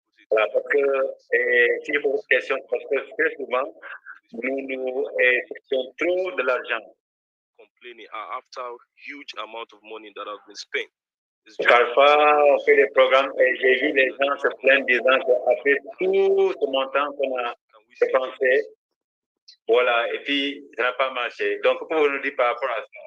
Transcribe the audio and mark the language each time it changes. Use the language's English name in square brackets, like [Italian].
[French] Voilà, parce que si je pose cette question, parce que très souvent nous cherchons trop de l'argent. [English] Complaining after huge amount of money that have been spent. [French] Parfois, on fait des programmes et j'ai vu les gens se plaindre disant qu'après tout ce montant qu'on a dépensé, voilà, et puis ça n'a pas marché. Donc, pourquoi vous nous dites par rapport à ça?